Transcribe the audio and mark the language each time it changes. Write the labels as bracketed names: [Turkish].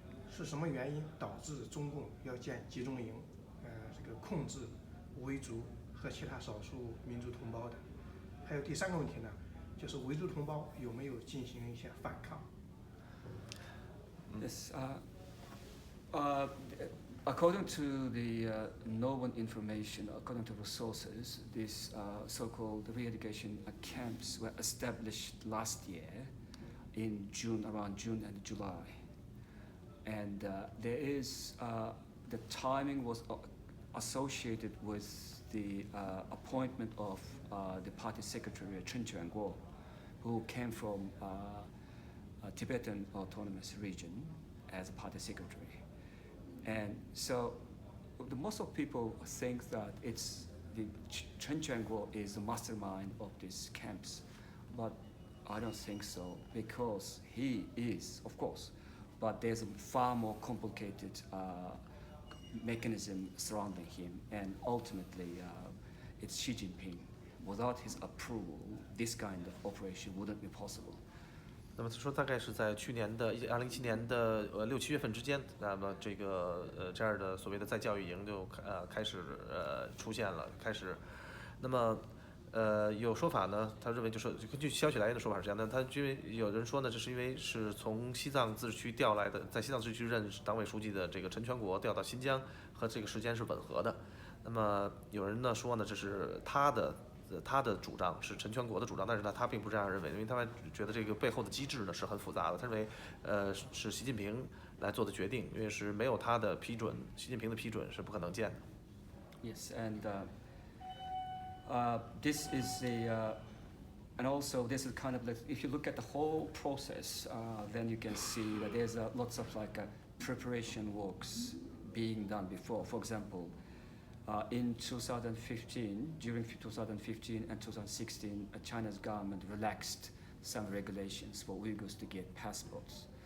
[Chinese] 是什么原因导致中共要建集中营？这个控制维族和其他少数民族同胞的？还有第三个问题呢，就是维族同胞有没有进行一些反抗？ [English] Yes. According to the known information, according to the sources, these so-called re-education camps were established last year in June, around June and July. And there is, the timing was associated with the appointment of the party secretary, Chen Chuan-kuo, who came from Tibetan Autonomous Region as a party secretary. And so most of people think that it's Chen Chuan-kuo is the mastermind of these camps, but I don't think so, because he is, of course, but there's a far more complicated mechanism surrounding him, and ultimately it's Xi Jinping. Without his approval, this kind of operation wouldn't be possible. [Chinese] 那么说大概是在去年的2017年的6、7月份之间，那么这个这样的所谓的再教育营就开始出现了，开始，那么有说法呢，他认为就是根据消息来源的说法是这样，但他因为有人说呢，这是因为是从西藏自治区调来的，在西藏自治区任党委书记的这个陈全国调到新疆，和这个时间是吻合的。那么有人呢说呢，这是他的主张，是陈全国的主张，但是呢，他并不这样认为，因为他们觉得这个背后的机制呢是很复杂的。他认为，是习近平来做的决定，因为是没有他的批准，习近平的批准是不可能建的。 [English] Yes, and this is And also, this is kind of like, if you look at the whole process, then you can see that there's lots of like preparation works being done before. For example, in 2015, during 2015 and 2016, China's government relaxed some regulations for Uyghurs to get passports.